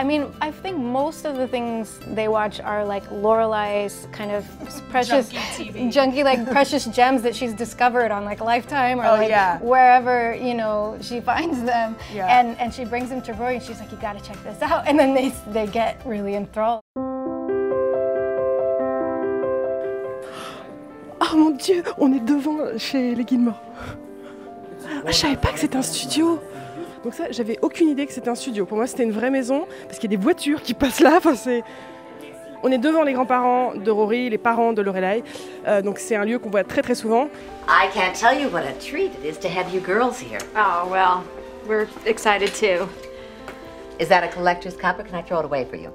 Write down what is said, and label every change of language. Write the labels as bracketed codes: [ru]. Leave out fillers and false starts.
[en] I mean, I think most of the things they watch are like Lorelai's kind of precious, junky like precious gems that she's discovered on like Lifetime or wherever, you know, she finds them. Yeah. And she brings them to Rory and she's like, you gotta check this out. And then they get really enthralled. [fr] Oh mon Dieu, on est devant chez les Gilmore. Ah, je savais pas que c'était un studio. Donc ça, j'avais aucune idée que c'était un studio. Pour moi, c'était une vraie maison parce qu'il y a des voitures qui passent là. Enfin, on est devant les grands-parents de Rory, les parents de Lorelai. Donc c'est un lieu qu'on voit très très souvent. [en] I can't tell you what a treat it is to have you girls here. Oh, well, we're excited too. Is that a collector's cup or can I throw it away for you?